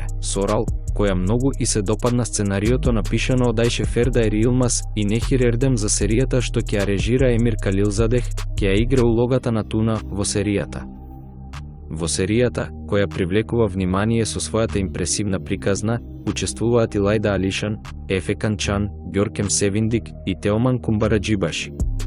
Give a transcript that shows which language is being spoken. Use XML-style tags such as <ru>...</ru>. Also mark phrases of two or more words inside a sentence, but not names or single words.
<mk>Сорал, која многу и се допадна сценариото напишано од Ајше Фердајр Илмаз и Нехир Ердем за серијата што ќе ја режира Емир Калилзадех, ќе ја игра улогата на Туна во серијата. Во серијата, која привлекува внимание со својата импресивна приказна, учествуваат Илајда Алишан, Ефе Канчан, Ѓоркем Севиндик и Теоман Кумбараџибаши.</mk>